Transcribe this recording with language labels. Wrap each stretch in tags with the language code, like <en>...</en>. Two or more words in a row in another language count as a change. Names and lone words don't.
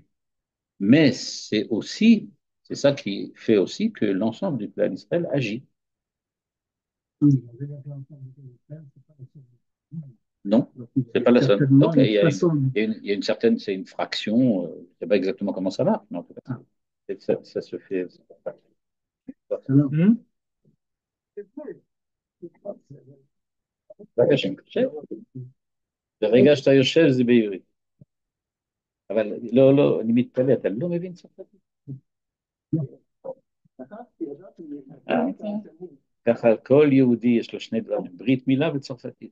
<fr>Mais c'est ça qui fait aussi que l'ensemble du clan d'Israël agit. oui, on veut faire ensemble de faire, c'est pas la seule. Non, Donc, il c'est y pas a la seule. certainement Donc, une façon. il y a une certaine, c'est une fraction, je ne sais pas exactement comment ça marche, mais en tout cas, Ah, ça se fait. alors,</fr> <he>רגע שמקשר, ברגע שאתה יושב זה בעברית. אבל לא, אני מתפלא, אתה לא מבין צרפתית? ככה כל יהודי יש לו שני דברים, ברית מילה וצרפתית.</he>